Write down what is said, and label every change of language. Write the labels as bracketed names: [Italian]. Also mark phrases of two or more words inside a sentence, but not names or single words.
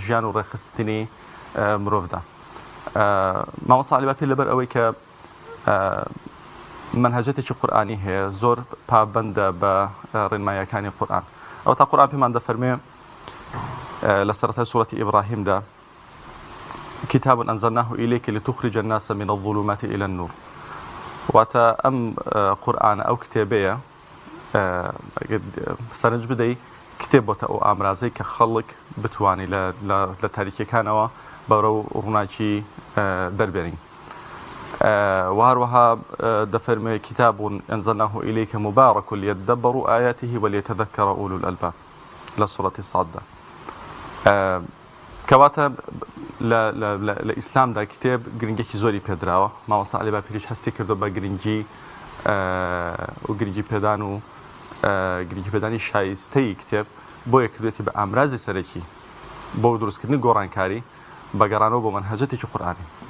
[Central Kurdish] و ڕێخستنی مرۆڤدا مامۆستا عەلی باپیر لەبەر ئەوەی کە منهەجەتێکی قورئانی هەیە زۆر پابەندە بە ڕێنماییەکانی قورئان ئەو تا قورئان پێمان دەفەرمێ لە سەرەتای سوورەتی ئیبراهیمدا [Arabic] كتاب أنزلناه إليك لتخرج الناس من الظلمات إلى النور [Central Kurdish] واتە ئەم قورئان ئەو کتێبەیە سەرنج بدەی کتێب بۆتە ئەو ئامرازەی کە خەڵک بتوانی لە تاریکیەکانەوە بەڕەو ڕووناکی دەربێنین وهروها دەفەرمێ [Arabic] كتاب أنزلناه إليك مبارك ليدبروا آياته وليتذكر أولو الألباب [Central Kurdish] لە سوورەتی ساددا کەواتە لە ئیسلامدا کتێب گرنگێکی زۆری پێدراوە مامۆستا عەلی باپیریش هەستی کردو بە گرنگی و گرنگی پێدان و گرنگی پێدانی شایستەی کتێب بۆیە کردوێتی بە ئامرازی سەرەکی بۆ دروستکردنی گۆڕانکاری بەگەڕانەوە بۆ منهەجەتێکی قورئانی